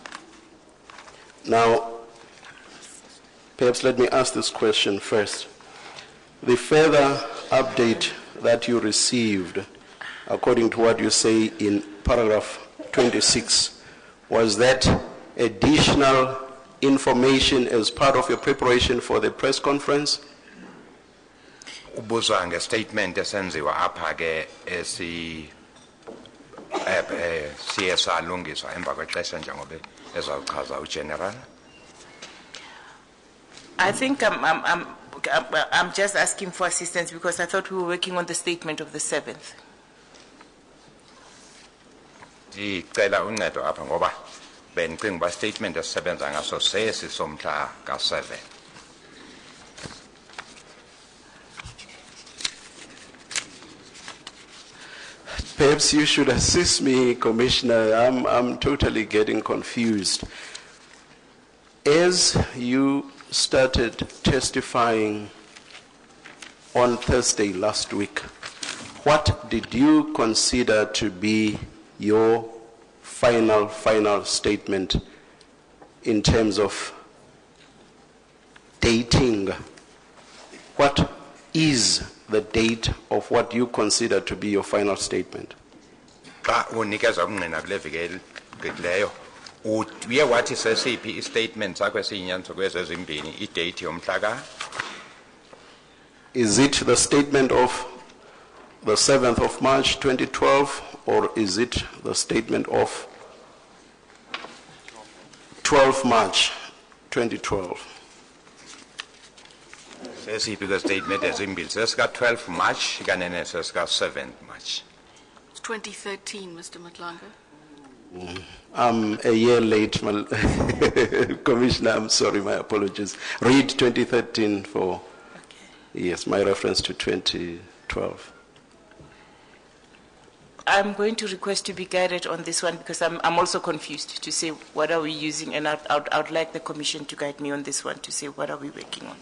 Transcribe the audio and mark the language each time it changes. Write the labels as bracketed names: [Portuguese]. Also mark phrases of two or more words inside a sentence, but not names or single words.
[English] Now, perhaps let me ask this question first. The further update that you received, according to what you say in paragraph 26, was that additional information as part of your preparation for the press conference? [Xhosa] Ubuzwa ngestatement esenziwa apha ke siye salungiswa emva kwexesha njengoba ezawuchaza uGeneral. [English] I think I'm just asking for assistance because I thought we were working on the statement of the 7th. [Xhosa] Ndicela uncedo apha ngoba bendicinga uba statement esisebenza ngaso sesi somhla ka-7. [English] Perhaps you should assist me, Commissioner. I'm totally getting confused. As you started testifying on Thursday last week, what did you consider to be your final statement in terms of dating? What is the date of what you consider to be your final statement? [Xhosa] Xa unikeza ukungqina kule veki egqithileyo, uye wathi sesiphi i-statement sakho esiyinyanzo kwezi ezimbini idate yomhla ka? [English] Is it the statement of the 7th of March 2012, or is it the statement of 12 March 2012? [Xhosa] Sesiphi ke statement ezimbili, sesika-12 March kanene sesika-7 March. [English] It's 2013, Mr. Madlanga. I'm a year late, Commissioner, I'm sorry, my apologies. Read 2013 for, yes, my reference to 2012. I'm going to request to be guided on this one because I'm also confused to say what are we using, and I'd like the Commission to guide me on this one to say what are we working on.